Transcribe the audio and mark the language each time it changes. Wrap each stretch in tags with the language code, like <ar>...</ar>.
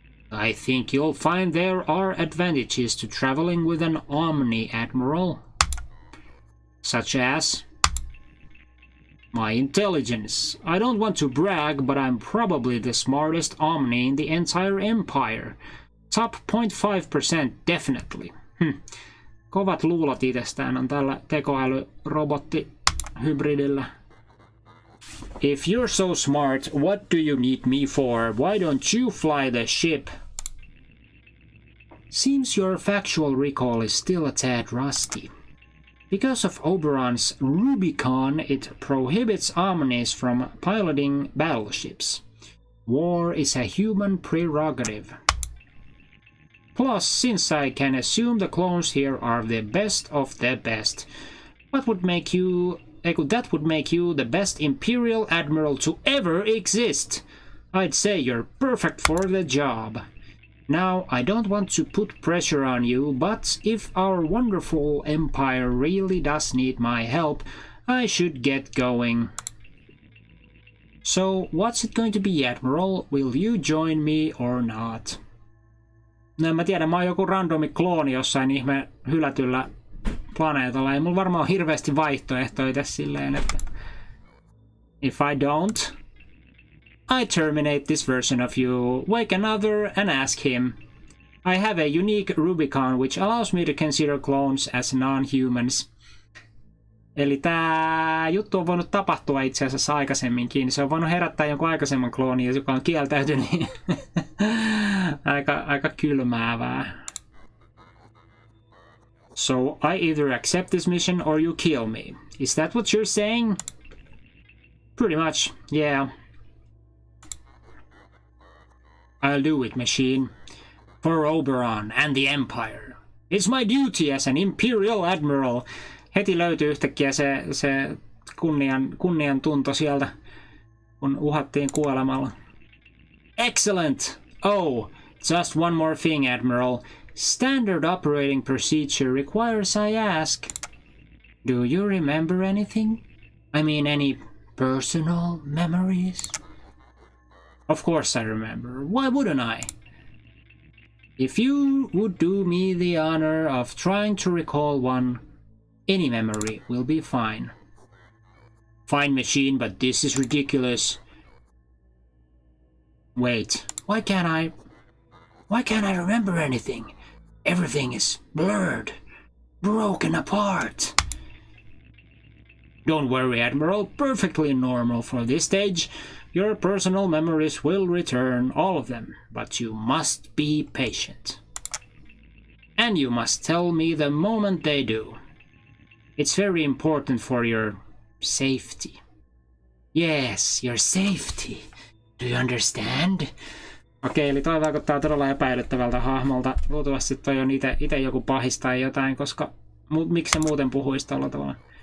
<en>I think you'll find there are advantages to traveling with an Omni, Admiral. Such as my intelligence. I don't want to brag, but I'm probably the smartest Omni in the entire Empire. Top 0.5% definitely.</en> <fi>Kovat luulot itsestään on tällä tekoälyrobottihybridillä.</fi> <en>If you're so smart, what do you need me for? Why don't you fly the ship? Seems your factual recall is still a tad rusty. Because of Oberon's Rubicon, it prohibits omnis from piloting battleships. War is a human prerogative. Plus, since I can assume the clones here are the best of the best, that would make you the best Imperial Admiral to ever exist. I'd say you're perfect for the job. Now, I don't want to put pressure on you, but if our wonderful empire really does need my help, I should get going. So, what's it going to be, Admiral? Will you join me or not?</en> <fi>No, mä tiedän, mä oon joku randomi klooni jossain ihme hylätyllä planeetalla. Ei mulla varmaan ole hirveästi vaihtoehtoja tässä silleen, että</fi> <en>if I don't, I terminate this version of you, wake another and ask him. I have a unique Rubicon which allows me to consider clones as non-humans.</en> <fi>Eli tää juttu on voinut tapahtua itse asiassa aikaisemminkin. Se on voinut herättää jonkun aikaisemman kloonin, joka on kieltäytynyt. aika kylmäävää.</fi> <en>So, I either accept this mission or you kill me. Is that what you're saying? Pretty much, yeah. I'll do it, machine. For Oberon and the Empire. It's my duty as an Imperial Admiral.</en> <fi>Heti löytyy yhtäkkiä se kunnian tunto sieltä, kun uhattiin kuolemalla.</fi> <en>Excellent! Oh, just one more thing, Admiral. Standard operating procedure requires I ask. Do you remember anything? I mean, any personal memories? Of course I remember. Why wouldn't I? If you would do me the honor of trying to recall one, any memory will be fine. Fine, machine, but this is ridiculous. Wait, why can't I remember anything? Everything is blurred, broken apart. Don't worry, Admiral, perfectly normal for this stage. Your personal memories will return, all of them, but you must be patient. And you must tell me the moment they do. It's very important for your safety. Yes, your safety. Do you understand?</en> <fi>Okei, eli toi vaikuttaa todella epäilyttävältä hahmolta. Luultavasti toi on ite joku pahis tai jotain, koska miksi se muuten puhuisi tällä tavalla?</fi>